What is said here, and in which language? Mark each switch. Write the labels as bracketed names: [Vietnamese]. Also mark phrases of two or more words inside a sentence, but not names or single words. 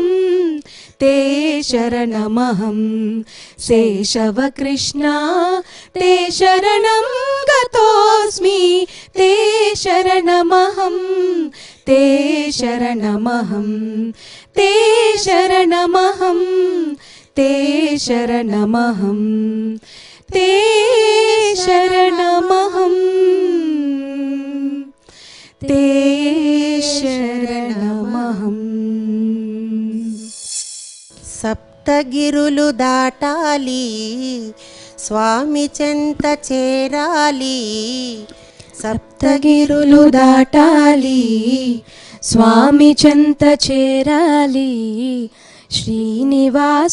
[Sanskrit] ते शरणमहं केशव कृष्णा ते शरणं गतोऽस्मि ते शरणमहं ते शरणमहं ते शरणमहं ते शरणमहं ते शरणमहं ते शरणमहं [Telugu] సప్తగిరులు దాటాలి స్వామి చెంత చేరాలి సప్తగిరులు దాటాలి స్వామి చెంత చేరాలి శ్రీనివాస